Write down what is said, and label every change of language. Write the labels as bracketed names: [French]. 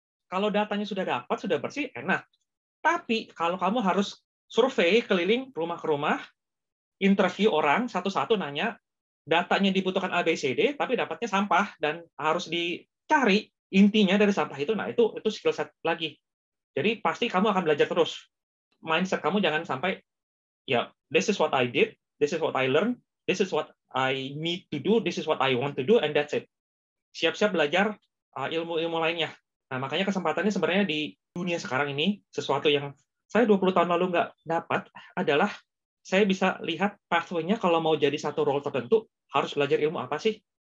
[Indonesian] Kalau datanya sudah dapat, sudah bersih, enak. Tapi kalau kamu harus survei keliling rumah ke rumah, interview orang satu-satu nanya, datanya dibutuhkan ABCD, tapi dapatnya sampah, dan harus dicari intinya dari sampah itu. Nah, itu skill set lagi. Jadi pasti kamu akan belajar terus. Mindset kamu jangan sampai, ya, [English] this is what I did, this is what I learned, this is what I need to do, this is what I want to do, and that's it. [Indonesian] Siap-siap belajar ilmu-ilmu lainnya. Nah, makanya kesempatannya sebenarnya di dunia sekarang ini, sesuatu yang saya 20 tahun lalu nggak dapat adalah saya bisa lihat pathway-nya kalau mau jadi satu role tertentu, harus belajar ilmu apa sih?